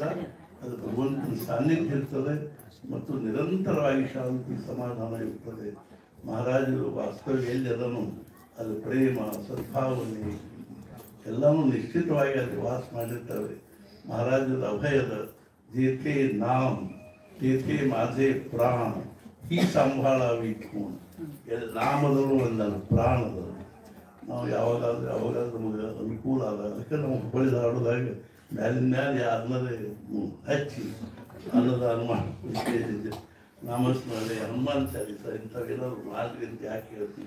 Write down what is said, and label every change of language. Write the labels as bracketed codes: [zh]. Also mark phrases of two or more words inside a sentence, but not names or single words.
[kn] ಅದು ಭಗವಂತನ ಸಾನ್ನಿಧ್ಯ ಇರ್ತದೆ ಮತ್ತು ನಿರಂತರವಾಗಿ ಶಾಂತಿ ಸಮಾಧಾನ ಇರ್ತದೆ. ಮಹಾರಾಜರು ವಾಸ್ತವ್ಯ ಎಲ್ಲಿ ಅದನ್ನು ಅದು ಪ್ರೇಮ ಸದ್ಭಾವನೆ ಎಲ್ಲವೂ ನಿಶ್ಚಿತವಾಗಿ ಅಲ್ಲಿ ವಾಸ ಮಾಡಿರ್ತಾರೆ. ಮಹಾರಾಜರ ಅಭಯದ [mr] जेथे नाम तेथे माझे प्राण ही सांभाळावी खूण. [kn] ನಾಮದಲ್ಲೂ ಒಂದಲ್ಲ, ಪ್ರಾಣದಲ್ಲೂ. ನಾವು ಯಾವಾಗಾದ್ರೂ ನಮಗೆ ಅನುಕೂಲ ಆದ ಅದಕ್ಕೆ ನಾವು ಹುಬ್ಬಳ್ಳಿ ಧಾರವಾಡದಾಗ ಮ್ಯಾಲಿನ ಮ್ಯಾಲೆ ಅನ್ನದೇ ಹಚ್ಚಿ ಅನ್ನದಾನ ಮಾಡಿ ನಾಮಸ್ಮರಣೆ ಹನುಮಾನ್ ಚಾಲಿಸ ಇಂಥವೇನಾದ್ರು ಮಾಡ್ರಿ ಅಂತ ಯಾಕೆ ಹೇಳ್ತೀವಿ.